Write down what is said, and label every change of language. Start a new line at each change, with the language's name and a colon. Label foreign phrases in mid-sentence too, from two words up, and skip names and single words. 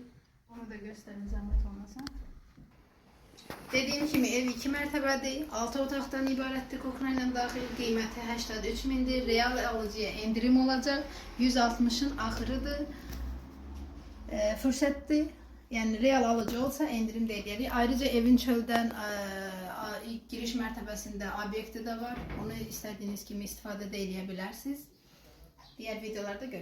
Turkish: Onu da göstereyim zahmet olmasa.
Azerbaijani: Dediğim kimi ev 2 mərtəbədir, 6 otaqdan ibarətdir, koknayla daxil qiyməti 83.000'dir, real alıcıya endirim olacaq, 160'ın axırıdır, fürsətdir, yəni real alıcı olsa endirim də edərik. Ayrıca evin çöldən giriş mərtəbəsində obyekti də var, onu istədiyiniz kimi istifadə də edə bilərsiniz.
Turkish: Diğer videolarda görüşürüz.